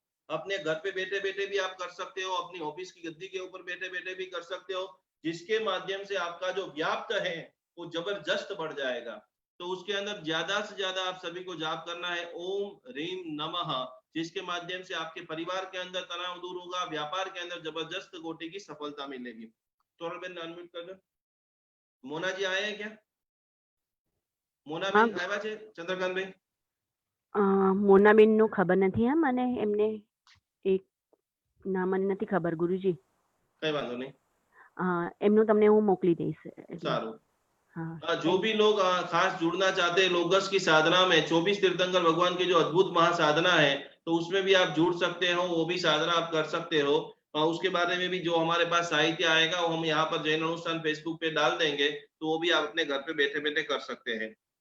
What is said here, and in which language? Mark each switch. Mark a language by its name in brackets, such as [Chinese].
[Hindi] अपने घर पे बैठे बैठे भी आप कर सकते हो, अपनी ऑफिस की गद्दी के ऊपर बैठे बैठे भी कर सकते हो, जिसके माध्यम से आपका जो व्याप्त है वो जबरदस्त बढ़ जाएगा. तो उसके अंदर ज्यादा से ज्यादा आप सभी को जाप करना है ओम ह्रीम नमः, जिसके माध्यम से आपके परिवार के अंदर तनाव दूर होगा, व्यापार के अंदर जबरदस्त कोटि की सफलता मिलेगी. तोरण बेन अनम्यूट कर दो. मोना जी आए हैं क्या? मोना बेन [Gujarati] આવ્યા છે ચંદ્રકાંત ભાઈ? મોનાબેન નું ખબર નથી. હા, મને એમને એક નામ મને નથી ખબર ગુરુજી. કઈ વાંધો નહીં, એમનું તમને હું મોકલી દઈશ. સારું. [Hindi] जो भी लोग खास जुड़ना चाहते हैं लोगस की साधना में, 24 तीर्थंकर भगवान की जो अद्भुत महासाधना है तो उसमें भी आप जुड़ सकते हो, वो भी साधना आप कर सकते हो. उसके बारे में भी जो हमारे पास साहित्य आएगा वो हम यहाँ पर जैन अनुष्ठान फेसबुक पे डाल देंगे, तो वो भी आप अपने घर पे बैठे बैठे कर सकते हैं।